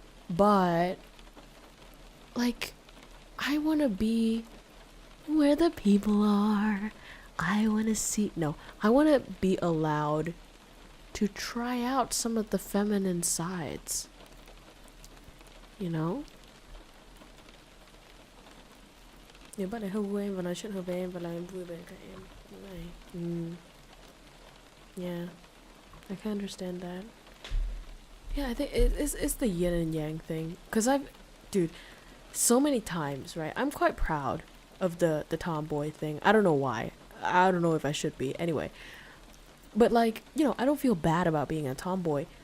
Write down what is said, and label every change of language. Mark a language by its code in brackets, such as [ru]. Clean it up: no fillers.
[en] But like, I want to be where the people are. I want to be allowed to try out some of the feminine sides, you know? [vi] Nếu bạn ấy hôn em và nói chuyện hợp với em và làm em vui vẻ cả em như này. [en] Yeah, I can understand that. Yeah, I think it's the yin and yang thing. Cause dude, so many times, right? I'm quite proud of the tomboy thing. I don't know why. I don't know if I should be. Anyway, but like, you know, I don't feel bad about being a tomboy.